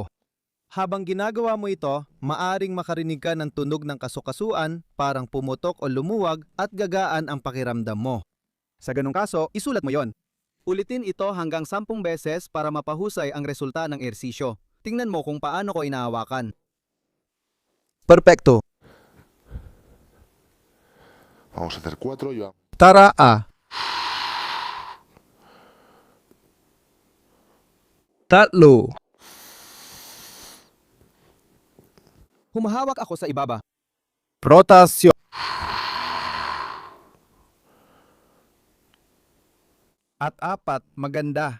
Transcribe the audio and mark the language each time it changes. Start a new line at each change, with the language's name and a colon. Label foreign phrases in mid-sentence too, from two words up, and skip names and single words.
Filipino: Habang ginagawa mo ito, maaring makarinig ka ng tunog ng kasukasuan, parang pumutok o lumuwag at gagaan ang pakiramdam mo. Sa ganung kaso, isulat mo yon. Ulitin ito hanggang 10 beses para mapahusay ang resulta ng ehersisyo. Tingnan mo kung paano ko inahawakan.
Spanish: Perfecto. Vamos a hacer 4 y vamos.
Filipino: Tara ah. tatlo, Humahawak ako sa ibaba. Rotasyon. At 4, maganda.